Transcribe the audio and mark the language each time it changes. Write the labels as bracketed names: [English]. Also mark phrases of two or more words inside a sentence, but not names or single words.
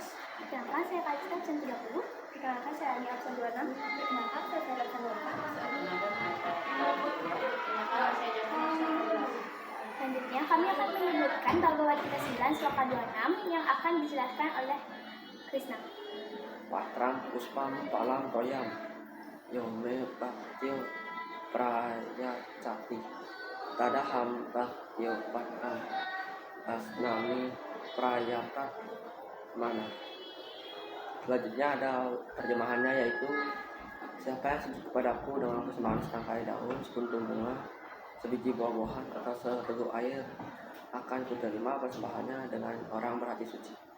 [Indonesian] Perkenalkan, saya Kalista, absen 30. Perkenalkan, saya Ani, absen 26. Perkenalkan, saya Sarah, absen 24. Selanjutnya, kami akan menyebutkan Bhagavad Gita 9 sloka 26 yang akan dijelaskan oleh Krisna. [Sanskrit] Patram puspam palam toyam yome bhaktil prayacati tadaham bhaktyo patram asnami prayatat mana. [Indonesian] Selanjutnya ada terjemahannya, yaitu siapa yang sujud kepadaku dengan persembahan setangkai daun, sekuntum bunga, sebiji buah-buahan atau seteguk air, akan kuterima persembahannya dengan orang berhati suci.